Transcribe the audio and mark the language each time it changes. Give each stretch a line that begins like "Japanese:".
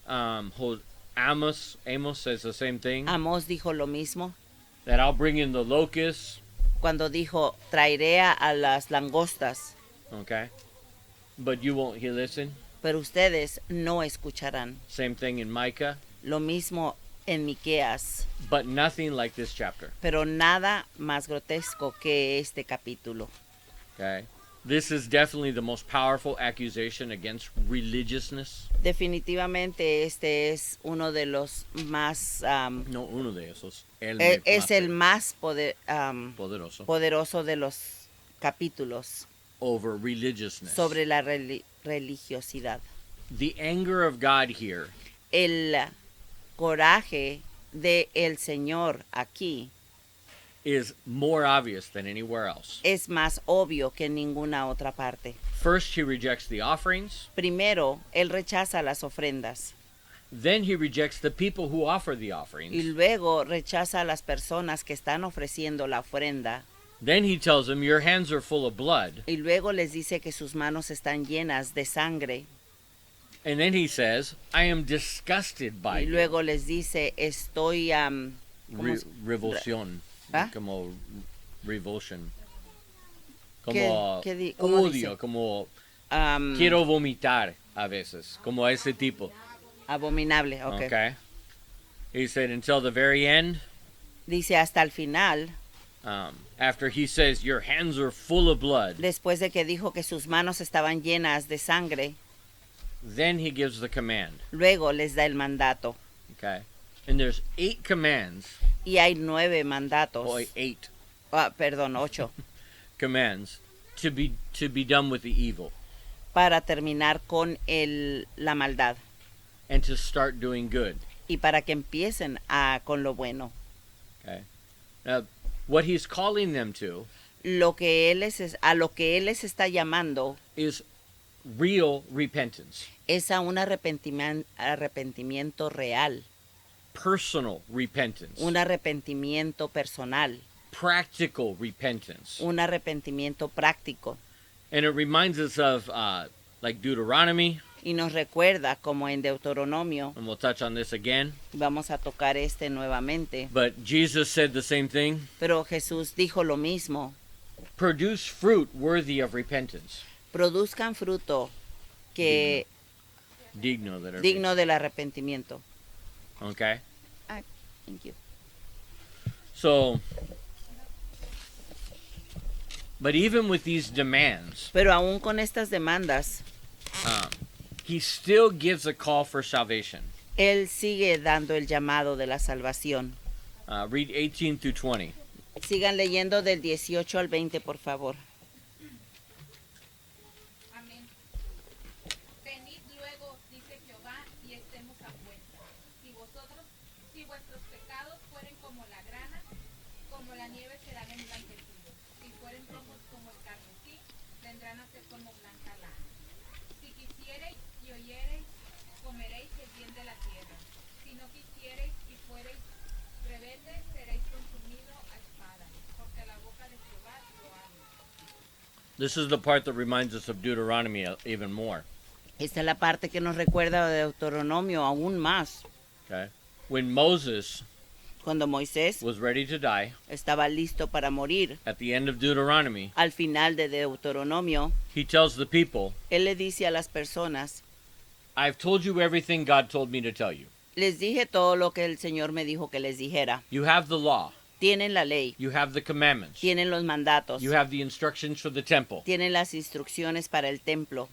English: Amos says the same thing.
Spanish: Amós dijo lo mismo
English: That I'll bring in the locusts.
Spanish: cuando dijo, traeré a las langostas,
English: Okay. But you won't listen.
Spanish: pero ustedes no escucharán.
English: Same thing in Micah.
Spanish: Lo mismo en Miqueas,
English: But nothing like this chapter.
Spanish: pero nada más grotesco que este capítulo.
English: Okay. This is definitely the most powerful accusation against religiousness.
Spanish: Definitivamente este es uno de los más, No uno de esos. es el más poderoso. poderoso de los capítulos
English: Over religiousness.
Spanish: sobre la religiosidad.
English: The anger of God here
Spanish: El coraje de el Señor aquí
English: is more obvious than anywhere else.
Spanish: es más obvio que en ninguna otra parte.
English: First, he rejects the offerings.
Spanish: Primero, él rechaza las ofrendas
English: Then he rejects the people who offer the
Spanish: y
English: offerings.
Spanish: luego rechaza a las personas que están ofreciendo la ofrenda
English: Then he tells them, your hands are full of blood.
Spanish: y luego les dice que sus manos están llenas de sangre
English: And then he says, I am disgusted by
Spanish: y
English: you.
Spanish: luego les dice estoy ¿cómo se- Revulsión. ¿Ah? Como revulsion. ¿Qué- Como cómo odio, dice? como am, quiero vomitar a veces. Como ese tipo. abominable, okay.
English: Okay. He said, until the very end,
Spanish: Dice hasta el final,
English: after he says, your hands are full of blood,
Spanish: después de que dijo que sus manos estaban llenas de sangre,
English: then he gives the command.
Spanish: luego les da el mandato.
English: Okay. And there's 8 commands,
Spanish: Y hay 9 mandatos,
English: or 8
Spanish: perdón, 8,
English: commands to be done with the evil
Spanish: para terminar con la maldad
English: and to start doing good.
Spanish: y para que empiecen con lo bueno.
English: Okay. Now, what he's calling them to
Spanish: A lo que él les está llamando
English: is real repentance,
Spanish: es a un arrepentimiento real,
English: personal repentance,
Spanish: un arrepentimiento personal,
English: practical repentance.
Spanish: un arrepentimiento práctico.
English: And it reminds us of like Deuteronomy,
Spanish: Y nos recuerda, como en Deuteronomio,
English: and we'll touch on this again.
Spanish: vamos a tocar nuevamente,
English: But Jesus said the same thing.
Spanish: pero Jesús dijo lo mismo:
English: Produce fruit worthy of repentance.
Spanish: produzcan fruto que Digno
English: that are
Spanish: digno del arrepentimiento.
English: Okay. Thank you. So, but even with these demands,
Spanish: Pero aún con estas demandas,
English: he still gives a call for salvation.
Spanish: Él sigue dando el llamado de la salvación.
English: Read 18 through 20.
Spanish: Sigan leyendo del 18 al 20, por favor. Amén. Venid luego, dice Jehová, y estemos a cuenta. Si vuestros pecados fueren como la grana, como la nieve serán emblanquecidos. Si fueren rojos como el carmesí, vendrán a ser como blanca lana. Si quisiereis y oyereis, comeréis el bien de la tierra. Si no quisiereis y fuereis rebeldes, seréis consumidos a espada, porque la boca de Jehová lo habla.
English: This is the part that reminds us of Deuteronomy even more.
Spanish: Esta es la parte que nos recuerda de Deuteronomio aún más.
English: Okay. When Moses
Spanish: Cuando Moisés
English: was ready to die,
Spanish: estaba listo para morir,
English: at the end of Deuteronomy,
Spanish: al final de Deuteronomio,
English: he tells the people,
Spanish: él le dice a las personas:
English: I've told you everything God told me to tell you.
Spanish: les dije todo lo que el Señor me dijo que les dijera.
English: You have the law.
Spanish: Tienen la ley,
English: You have the commandments.
Spanish: tienen los mandatos,
English: You have the instructions for the temple.
Spanish: tienen las instrucciones para el templo,